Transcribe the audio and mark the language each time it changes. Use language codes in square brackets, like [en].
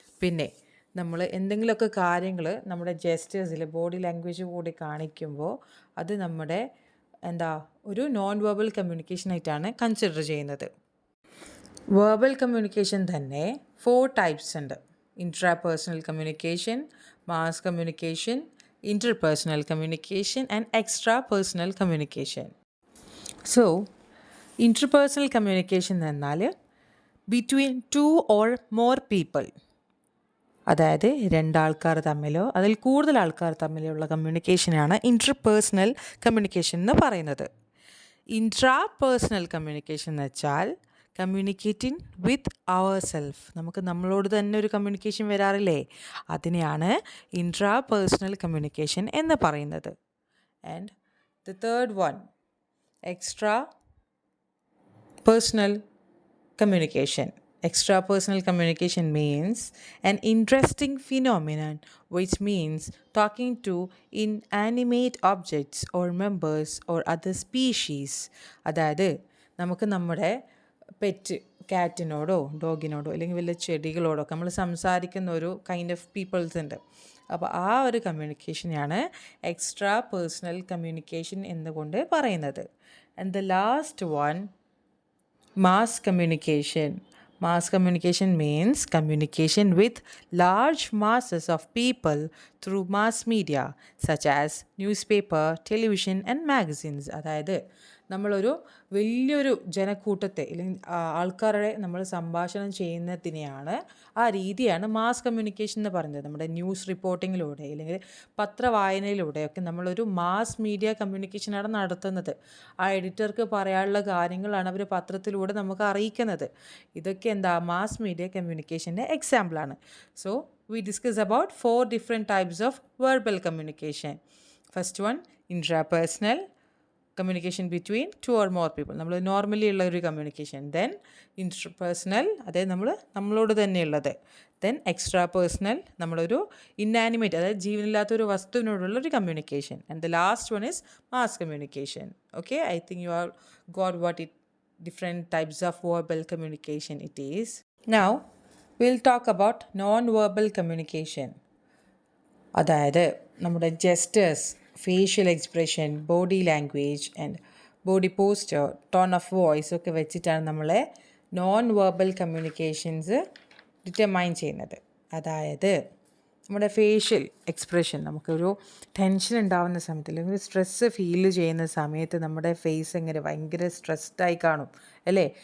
[ml] പിന്നെ നമ്മൾ എന്തെങ്കിലുമൊക്കെ കാര്യങ്ങൾ നമ്മുടെ ജെസ്റ്റേഴ്സിൽ ബോഡി ലാംഗ്വേജ് കൂടി കാണിക്കുമ്പോൾ അത് നമ്മുടെ എന്താ ഒരു നോൺ വെർബൽ കമ്മ്യൂണിക്കേഷനായിട്ടാണ് കൺസിഡർ ചെയ്യുന്നത്. വെർബൽ കമ്മ്യൂണിക്കേഷൻ തന്നെ 4 ടൈപ്സ് ഉണ്ട്. [en] Intrapersonal communication, mass communication, interpersonal communication and extra personal communication. So interpersonal communication [ml] എന്നാൽ [en] between 2 or more people, [ml] അതായത് 2 ആൾക്കാർ തമ്മിലോ അതിൽ കൂടുതൽ ആൾക്കാർ തമ്മിലുള്ള കമ്മ്യൂണിക്കേഷനാണ് ഇൻട്രപേഴ്സണൽ കമ്മ്യൂണിക്കേഷൻ എന്ന് പറയുന്നത്. ഇൻട്രാപേഴ്സണൽ കമ്മ്യൂണിക്കേഷൻ എന്ന് വെച്ചാൽ [en] communicating with our self, [ml] നമുക്ക് നമ്മളോട് തന്നെ ഒരു കമ്മ്യൂണിക്കേഷൻ വരാറില്ലേ, അതിനെയാണ് ഇൻട്രാപേഴ്സണൽ കമ്മ്യൂണിക്കേഷൻ എന്ന് പറയുന്നത്. [en] And the third one, extra personal communication. Extra personal communication means an interesting phenomenon which means talking to inanimate objects or members or other species. [ml] അതായത് നമുക്ക് നമ്മുടെ പെറ്റ് കാറ്റിനോടോ ഡോഗിനോടോ അല്ലെങ്കിൽ വല്ല ചെടികളോടോ നമ്മൾ സംസാരിക്കുന്ന ഒരു കൈൻഡ് ഓഫ് പീപ്പിൾസ് ഉണ്ട്. അപ്പോൾ ആ ഒരു കമ്മ്യൂണിക്കേഷനെയാണ് എക്സ്ട്രാ പേഴ്സണൽ കമ്മ്യൂണിക്കേഷൻ എന്നുകൊണ്ട് പറയുന്നത്. [en] And the last one, mass communication. Mass communication means communication with large masses of people through mass media such as newspaper, television and magazines. [ml] അതായത് നമ്മളൊരു വലിയൊരു ജനക്കൂട്ടത്തെ അല്ലെങ്കിൽ ആൾക്കാരുടെ നമ്മൾ സംഭാഷണം ചെയ്യുന്നതിനെയാണ്, ആ രീതിയാണ് മാസ് കമ്മ്യൂണിക്കേഷൻ എന്ന് പറയുന്നത്. നമ്മുടെ ന്യൂസ് റിപ്പോർട്ടിങ്ങിലൂടെ അല്ലെങ്കിൽ പത്രവായനയിലൂടെയൊക്കെ നമ്മളൊരു മാസ് മീഡിയ കമ്മ്യൂണിക്കേഷനാണ് നടത്തുന്നത്. ആ എഡിറ്റർക്ക് പറയാനുള്ള കാര്യങ്ങളാണ് അവർ പത്രത്തിലൂടെ നമുക്ക് അറിയിക്കുന്നത്. ഇതൊക്കെ എന്താ മാസ് മീഡിയ കമ്മ്യൂണിക്കേഷൻ്റെ എക്സാമ്പിളാണ്. [en] So we discuss about 4 different types of verbal communication. First one, intrapersonal communication between 2 or more people. [ml] നമ്മൾ നോർമലി ഉള്ള ഒരു കമ്മ്യൂണിക്കേഷൻ. ദെൻ ഇൻട്രപേഴ്സണൽ, അതായത് നമ്മളോട് തന്നെയുള്ളത്. ദെൻ എക്സ്ട്രാ പേഴ്സണൽ, നമ്മളൊരു ഇന്നാനിമേറ്റ്, അതായത് ജീവനില്ലാത്തൊരു വസ്തുവിനോടുള്ള ഒരു communication. [en] And the last one is mass communication. Okay, I think you are got what it different types of verbal communication it is. Now we'll talk about non-verbal communication. [ml] അതായത് നമ്മുടെ gestures, facial expression, body language and body poster, tone of voice ഒക്കെ വെച്ചിട്ടാണ് നമ്മളെ non verbal communications determine ചെയ്യുന്നത്. അതായത് നമ്മുടെ facial expression, നമുക്കൊരു tension ഉണ്ടാകുന്ന സമയത്ത് അല്ലെങ്കിൽ ഒരു സ്ട്രെസ്സ് ഫീൽ ചെയ്യുന്ന സമയത്ത് നമ്മുടെ ഫേസ് എങ്ങനെ ഭയങ്കര സ്ട്രെസ്ഡായി കാണും അല്ലേ?